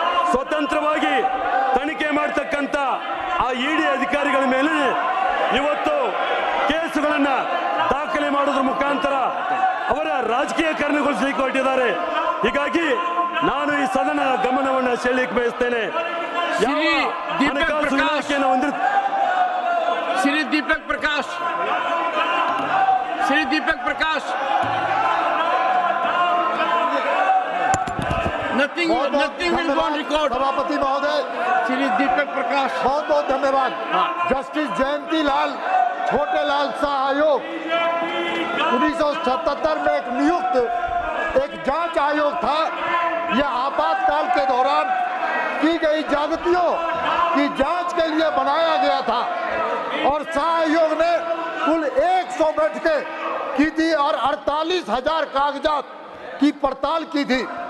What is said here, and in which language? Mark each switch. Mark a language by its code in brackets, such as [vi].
[kn] ಸ್ವತಂತ್ರವಾಗಿ ತನಿಖೆ ಮಾಡತಕ್ಕಂತ ಆ ಇಡಿ ಅಧಿಕಾರಿಗಳ ಮೇಲೆ ಇವತ್ತು ಕೇಸುಗಳನ್ನ ದಾಖಲೆ ಮಾಡೋದ್ರ ಮುಖಾಂತರ ಅವರ ರಾಜಕೀಯ ಕಾರಣಗೊಳಿಸಲಿಕ್ಕೆ ಹೊರಟಿದ್ದಾರೆ. ಹೀಗಾಗಿ ನಾನು ಈ ಸದನ ಗಮನವನ್ನು ಸೆಳೆಯಲಿಕ್ಕೆ ಬಯಸ್ತೇನೆ. ಹಣಕಾಸು ಇಲಾಖೆಯನ್ನು [en] Shri Deepak Prakash nothing will go on record. [hi] सभापति महोदय श्री दीपक प्रकाश बहुत बहुत धन्यवाद. जस्टिस जयंती लाल छोटे लाल शाह आयोग 1977 में एक नियुक्त एक जांच आयोग था. यह आपातकाल के दौरान की गई ज्यादतियों की जांच के लिए बनाया गया था और शाह आयोग ने कुल 100 बैठकें की थी और 48,000 कागजात की पड़ताल की थी.